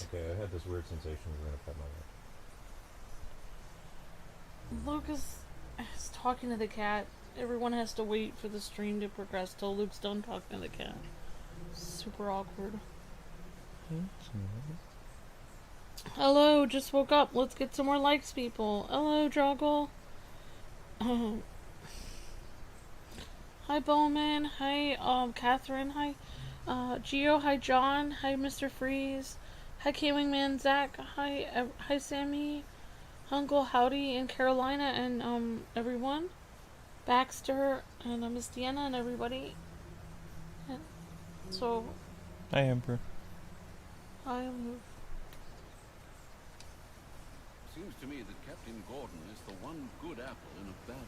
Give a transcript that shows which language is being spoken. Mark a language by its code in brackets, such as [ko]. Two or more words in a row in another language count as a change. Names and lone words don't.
[en] Okay, I had this weird sensation you were gonna pet my head. Luke is talking to the cat. Everyone has to wait for the stream to progress till Luke's done talking to the cat. Super awkward. Hello, just woke up. Let's get some more likes, people. Hello, Joggle. Hi, Bowman. Hi, Catherine. Hi, Geo. Hi, John. Hi, Mr. Freeze. Hi, K-Wingman Zach. Hi, hi, Sammy. Uncle Howdy and Carolina and, everyone. Baxter and Miss Deanna and everybody. And so, Hi, Emperor. I'm... Seems to me that Captain Gordon is the one good apple in a bad